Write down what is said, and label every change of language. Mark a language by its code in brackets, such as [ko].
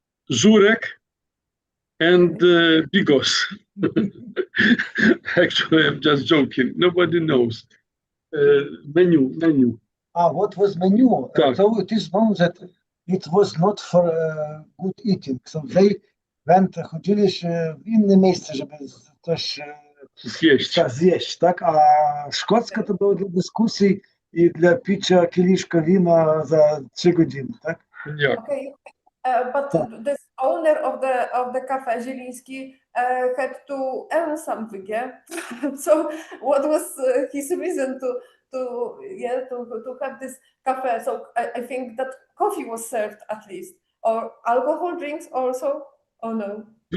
[en] Zurek and Bigos. Actually, I'm just joking. Nobody knows. Menu. What was menu? [pl] Tak. [en] So it is known that it was not for good eating. So they went, [pl] chodzili w inne miejsce, żeby coś zjeść, tak? A szkocka to było dla dyskusji i dla picia kieliszka wina za 3 godziny, tak? [en] Yeah. Okay, but this owner of the cafe, Zieliński, had to earn something, yeah. So what was his reason to have this cafe? So I think that coffee was served at least, or alcohol drinks also, or no?